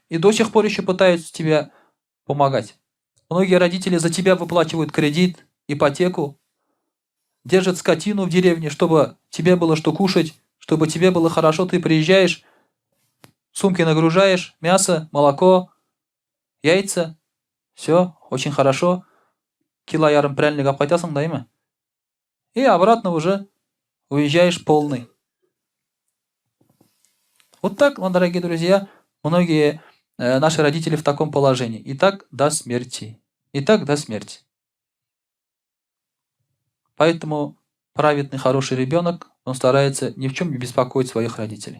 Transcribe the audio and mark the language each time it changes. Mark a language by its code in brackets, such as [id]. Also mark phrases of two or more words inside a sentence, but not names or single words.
[ru] И до сих пор еще пытаются тебе помогать. Многие родители за тебя выплачивают кредит, ипотеку, держат скотину в деревне, чтобы тебе было что кушать, чтобы тебе было хорошо. Ты приезжаешь, сумки нагружаешь, мясо, молоко, яйца. Все, очень хорошо. [tt] Кило ярым пряльник обкатясың, да? [ru] И обратно уже уезжаешь полный. Вот так, дорогие друзья, многие наши родители в таком положении. И так до смерти. И так до смерти. Поэтому праведный, хороший ребенок, он старается ни в чем не беспокоить своих родителей.